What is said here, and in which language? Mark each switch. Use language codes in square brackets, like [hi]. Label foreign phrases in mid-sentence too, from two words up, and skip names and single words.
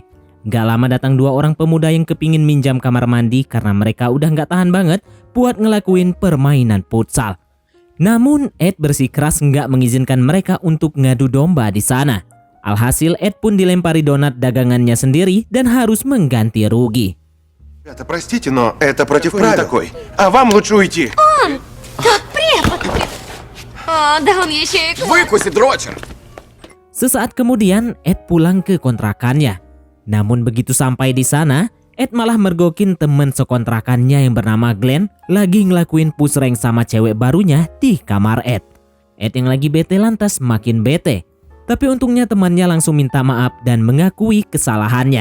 [id] Gak lama datang dua orang pemuda yang kepingin minjam kamar mandi karena mereka udah gak tahan banget buat ngelakuin permainan futsal. Namun Ed bersikeras nggak mengizinkan mereka untuk ngadu domba di sana. Alhasil Ed pun dilempari donat dagangannya sendiri dan harus mengganti rugi. [ru] Ребята, простите, но это против правил такой. А вам лучше уйти. Тот препод! Да он еще и... Выкуси, дрочер! [id] Sesaat kemudian Ed pulang ke kontrakannya. Namun begitu sampai di sana, Ed malah mergokin temen sekontrakannya yang bernama Glenn lagi ngelakuin [en] push rank [id] sama cewek barunya di kamar Ed. Ed yang lagi bete lantas makin bete. Tapi untungnya temannya langsung minta maaf dan mengakui kesalahannya.